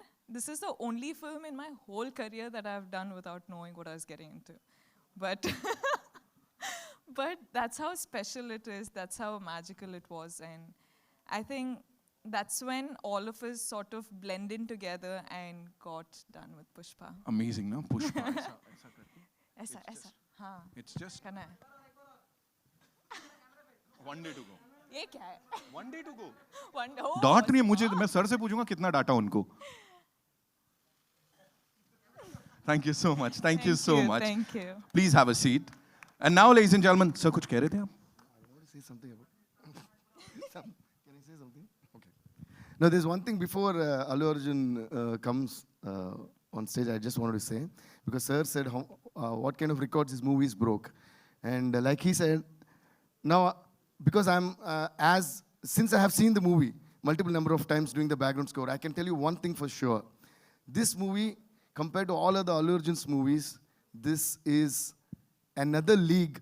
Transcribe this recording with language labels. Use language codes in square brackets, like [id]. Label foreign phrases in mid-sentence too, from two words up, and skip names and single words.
[en] This is the only film in my whole career that I've done without knowing what I was getting into. But but that's how special it is. That's how magical it was. And I think that's when all of us sort of blended together and got done with Pushpa. Amazing, no? [hi] Pushpa. ऐसा करके. ऐसा हाँ [en] It's just [hi] करना है. [en] one day to go. [hi] ये क्या है? [en] One day to go. One day. Oh, [hi] डांट नहीं है मुझे, मैं सर से पूछूंगा कितना डाटा उनको. [en] Thank you so much. Thank you so much. Thank you. Please have a seat. And now, ladies and gentlemen, [hi] sir, कुछ कह रहे थे आप? [en] I want to say something about. Can I say something? Okay. No, there's one thing before Allu Arjun comes on stage. I just wanted to say because Sir said what kind of records his movies broke, and like he said, now because I'm since I have seen the movie multiple number of times doing the background score, I can tell you one thing for sure: this movie compared to all other Allu Arjun's movies, this is another league.